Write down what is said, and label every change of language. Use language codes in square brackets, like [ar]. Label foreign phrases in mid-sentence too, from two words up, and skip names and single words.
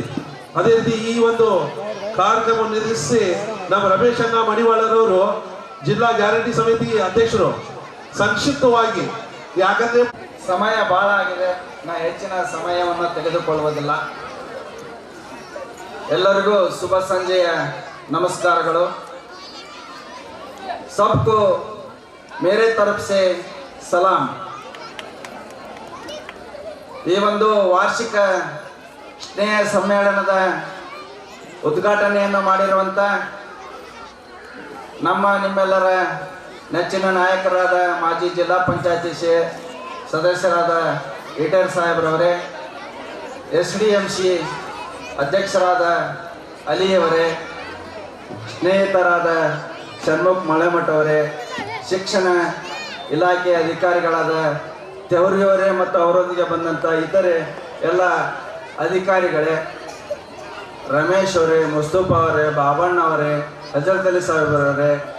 [kn] ಅದೇ ರೀತಿ ಈ ಒಂದು ಕಾರ್ಯಕ್ರಮವನ್ನು ನಿರ್ವಹಿಸಿ ನಮ್ಮ ರಮೇಶ್ ಅಣ್ಣ ಮಣಿವಾಳರವರು ಜಿಲ್ಲಾ ಗ್ಯಾರಂಟಿ ಸಮಿತಿ ಅಧ್ಯಕ್ಷರು ಸಂಕ್ಷಿಪ್ತವಾಗಿ, ಯಾಕಂದ್ರೆ ಸಮಯ ಬಹಳ ಆಗಿದೆ, ನಾ ಹೆಚ್ಚಿನ ಸಮಯವನ್ನು ತೆಗೆದುಕೊಳ್ಳುವುದಿಲ್ಲ. ಎಲ್ಲರಿಗೂ ಶುಭ ಸಂಜೆಯ ನಮಸ್ಕಾರಗಳು. [hi] सबको मेरे तरफ से ಸಲಾಂ. [kn] ಈ ಒಂದು ವಾರ್ಷಿಕ ಸ್ನೇಹ ಸಮ್ಮೇಳನದ ಉದ್ಘಾಟನೆಯನ್ನು ಮಾಡಿರುವಂಥ ನಿಮ್ಮೆಲ್ಲರ ನೆಚ್ಚಿನ ನಾಯಕರಾದ ಮಾಜಿ ಜಿಲ್ಲಾ ಪಂಚಾಯತಿ ಸದಸ್ಯರಾದ ಇಟೇರ್ ಸಾಹೇಬ್ರವರೇ, SDMC ಅಧ್ಯಕ್ಷರಾದ ಅಲಿಯವರೇ, ಸ್ನೇಹಿತರಾದ ಷಣ್ಮುಖ್ ಮಳೆಮಠ ಅವರೇ, ಶಿಕ್ಷಣ ಇಲಾಖೆಯ ಅಧಿಕಾರಿಗಳಾದ ತೆವರಿಯವರೇ ಮತ್ತು ಅವರೊಂದಿಗೆ ಬಂದಂಥ ಇತರೆ ಎಲ್ಲ ಅಧಿಕಾರಿಗಳೇ, ರಮೇಶ್ ಅವರೇ, ಮುಸ್ತಫಾ ಅವರೇ, ಬಾಬಣ್ಣ ಅವರೇ, ಹಜರತ್ ಅಲಿ ಸಾಹೇಬ್ರವರೇ,